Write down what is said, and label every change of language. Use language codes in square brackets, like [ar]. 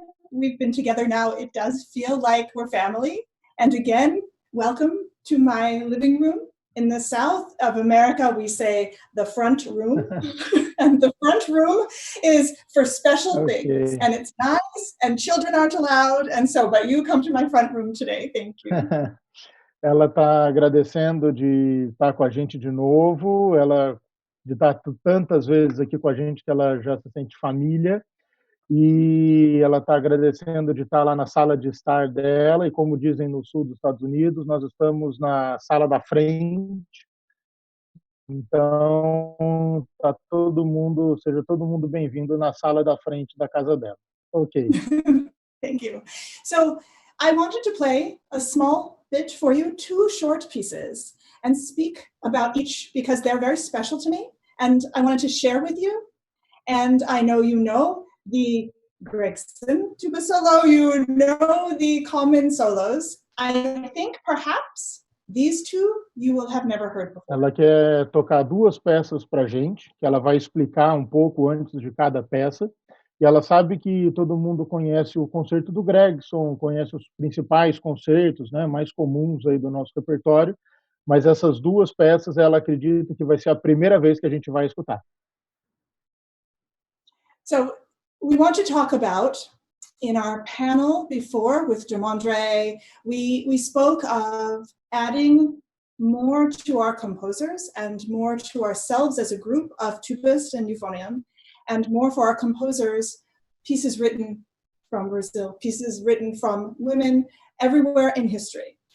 [en] We've been together now. It does feel like we're family. And again, welcome to my living room. In the south of America, we say the front room. And the front room is for special things. And it's nice, and children aren't allowed. And so, but you come to my front room today. Thank you. [pt] Ela está agradecendo de estar com a gente de novo, ela de estar tantas vezes aqui com a gente que ela já se sente família, e ela está agradecendo de estar lá na sala de estar dela, e como dizem no sul dos Estados Unidos, nós estamos na sala da frente, então seja todo mundo bem-vindo na sala da frente da casa dela. [en] Ok. Thank you. So I wanted to play a small bit for you, two short pieces, and speak about each because they're very special to me, and I wanted to share with you. And I know you know the Gregson tuba solo, you know the common solos. I think perhaps these two you will have never heard before. [pt] Ela quer tocar duas peças para a gente, que ela vai explicar um pouco antes de cada peça. E ela sabe que todo mundo conhece o concerto do Gregson, conhece os principais concertos, né, mais comuns aí do nosso repertório, mas essas duas peças ela acredita que vai ser a primeira vez que a gente vai escutar. [en] So we want to talk about, in our panel before with Demondre, we spoke of adding more to our composers and more to ourselves as a group of tubists and euphonium, and more for our composers, pieces written from Brazil, pieces written from women everywhere in history.